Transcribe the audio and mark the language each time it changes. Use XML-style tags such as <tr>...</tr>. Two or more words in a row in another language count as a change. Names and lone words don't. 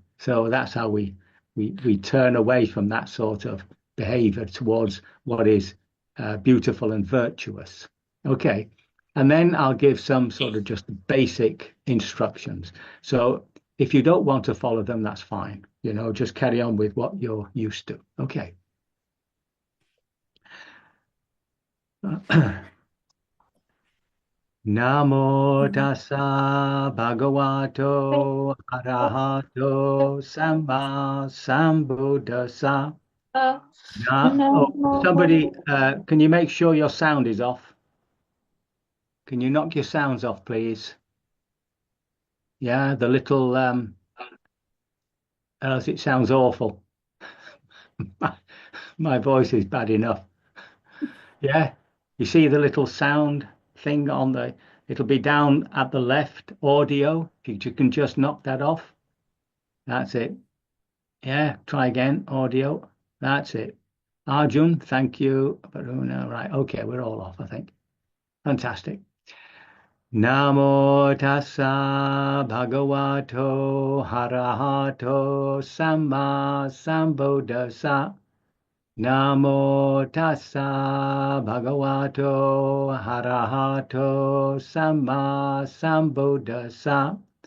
<en>So that's how we turn away from that sort of behavior towards what is beautiful and virtuous. Okay. And then I'll give some sort of just basic instructions. So if you don't want to follow them, that's fine. Just carry on with what you're used to. Okay.</en> <pi>Namo tassa bhagavato arahato samma sambuddhassa.</pi> <en>Somebody, can you make sure your sound is off? Can you knock your sounds off, please? Yeah, the little, else it sounds awful. My voice is bad enough. Yeah, you see the little sound thing it'll be down at the left, audio. If you can just knock that off. That's it. Yeah, try again, audio. That's it. Arjun, thank you. Varuna, right, okay, we're all off, I think. Fantastic.</en> <pi>Namo tassa bhagavato harahato samma sambuddhassa. Namo tassa bhagavato harahato samma sambuddhassa.</pi>